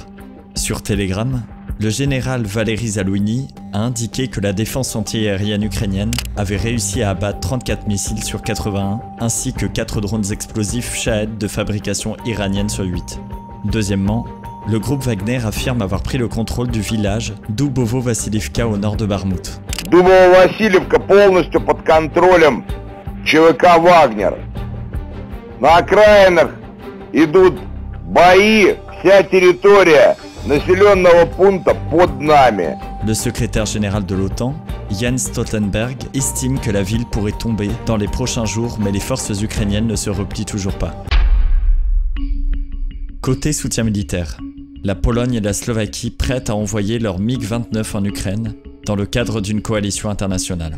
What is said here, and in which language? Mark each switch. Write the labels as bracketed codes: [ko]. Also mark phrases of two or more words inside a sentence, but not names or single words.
[fr] Sur Telegram, le général Valery Zalwiny a indiqué que la défense antiaérienne ukrainienne avait réussi à abattre 34 missiles sur 81, ainsi que 4 drones explosifs Shahed de fabrication iranienne sur 8. Deuxièmement, le groupe Wagner affirme avoir pris le contrôle du village Dubovo-Vassilivka au nord de Bakhmut. [ru] Dubovo-Vassilivka полностью под контролем ЧВК Wagner. На окраинах идут бои, вся территория населенного пункта под нами. [fr] Le secrétaire général de l'OTAN, Jens Stoltenberg, estime que la ville pourrait tomber dans les prochains jours, mais les forces ukrainiennes ne se replient toujours pas. Côté soutien militaire, la Pologne et la Slovaquie prêtent à envoyer leurs MiG-29 en Ukraine dans le cadre d'une coalition internationale.